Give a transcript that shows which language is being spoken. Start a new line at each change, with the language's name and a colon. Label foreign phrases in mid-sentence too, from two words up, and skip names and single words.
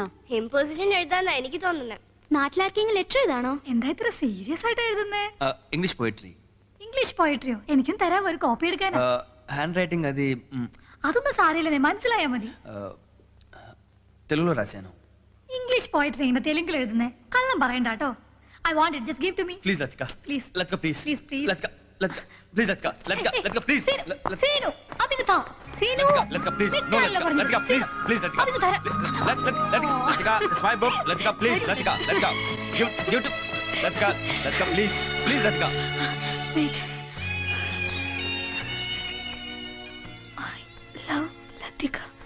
Malayalam: ഇമ്പോസിഷൻ എഴുതാന്നാ എനിക്ക് തോന്നുന്നത്. നാട്ടിലാർക്കെങ്കിലും ലെറ്റർ എഴുതാണോ? എന്താ ഇത്ര സീരിയസ് ആയിട്ട് എഴുതുന്നേ?
English: English poetry. English poetry?
Malayalam: എനിക്കും തരാം, ഒരു കോപ്പി എടുക്കാനാ.
English: hand writing అది
Malayalam: അതൊന്നും സാരമില്ലെന്നേ, മനസ്സിലായാ മതി.
Telugu: తెలుగులో రాశాను.
English: English poetry
Malayalam: ഇങ്ങനെ തെലുങ്കിൽ എഴുതുന്നേ? കള്ളം പറയണ്ട കേട്ടോ.
English: I want it, just give to me. ప్లీజ్ లతిక. Please. లతిక ప్లీజ్. Please, please. లతిక లతిక ప్లీజ్ లతిక. లతిక లతిక ప్లీజ్.
Malayalam: സീനു, അതിങ്ങ് താ. സീനു,
English: Latika please. No
Malayalam: നിൽക്കാനല്ലേ പറഞ്ഞത്?
English: లతిక ప్లీజ్. ప్లీజ్ లతిక.
Malayalam: അതിങ്ങ് തരാം.
English: Latika it's my book. Latika please. Latika Latika give to Latika. Latika please. Please Latika. Wait. I love Latika.